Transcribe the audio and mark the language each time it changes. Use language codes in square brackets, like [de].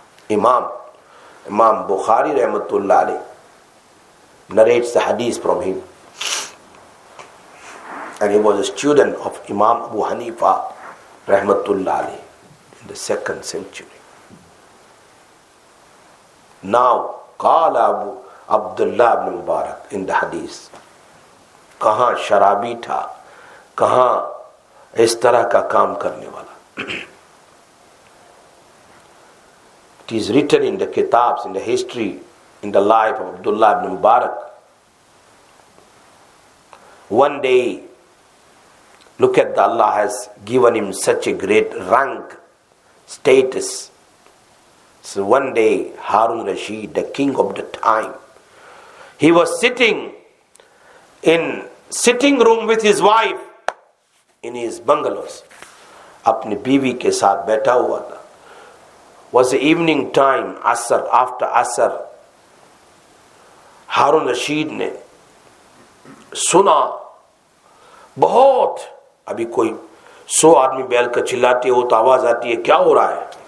[en] Imam Bukhari rahmatullah alayh narrates the hadith from him, and he was a student of Imam Abu Hanifa rahmatullah alayh in the 2nd century. Now qala Abu Abdullah ibn Mubarak in the hadith, [ur] کہاں شرابی تھا, کہاں اس طرح کا کام کرنے والا. [en] It is written in the kitabs, in the history, in the life of Abdullah ibn Mubarak. One day, look at Allah has given him such a great rank, status. So one day, Harun Rashid, the king of the time, he was sitting in sitting room with his wife in his bungalows. [ur] اپنی بیوی کے ساتھ بیٹھا ہوا تھا. [en] Was the evening time, Asr, after Asr. [ur] Haroon Rashid نے سنا بہت, ابھی کوئی 100 آدمی بیل کر چلاتے ہو تو آواز آتی ہے کیا ہو رہا ہے.